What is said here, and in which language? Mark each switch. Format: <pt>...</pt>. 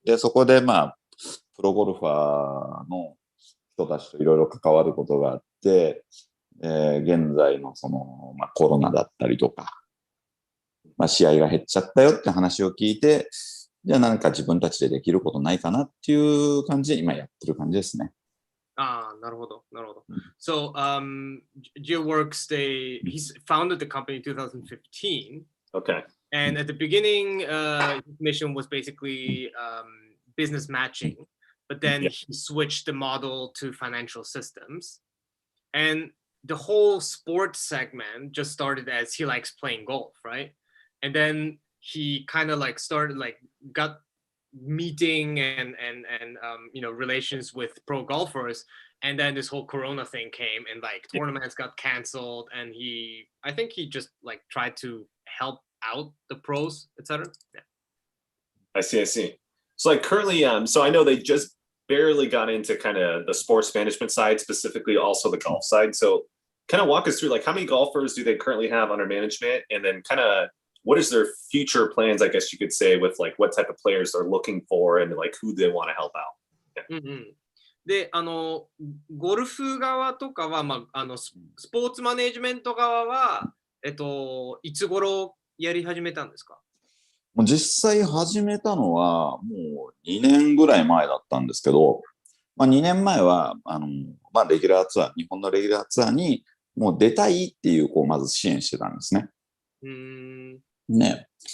<ja>で、そこで、まあ、プロゴルファーの人たちといろいろ関わることがあって、現在のまあ、コロナだったりとか、まあ、試合が減っちゃったよって話を聞いて、じゃあ何か自分たちでできることないかなっていう感じで今やってる感じですね。 Ah, なるほど、なるほど。</ja> <en>So, Jioworks, he's founded the company in 2015. Okay. And at the beginning, his mission was basically business matching, but then he switched the model to financial systems. And the whole sports segment just started as he likes playing golf, right? And then he kind of like started like got meeting and relations with pro golfers, and then this whole corona thing came and like tournaments got canceled, and I think he just like tried to help out the pros, etc. I see. So like currently, so I know they just barely got into kind of the sports management side, specifically also the golf side. So kind of walk us through like how many golfers do they currently have under management, and then kind of what is their future plans, I guess you could say, with like what type of players they're looking for and like who they want to help out. Yeah.</en> <ja>で、ゴルフ側とかは、スポーツマネジメント側は、いつ頃やり始めたんですか？実際始めたのはもう2年ぐらい前だったんですけど、2年前は、レギュラーツアー、日本のレギュラーツアーにもう出たいっていう、まず支援してたんですね。ね。</ja>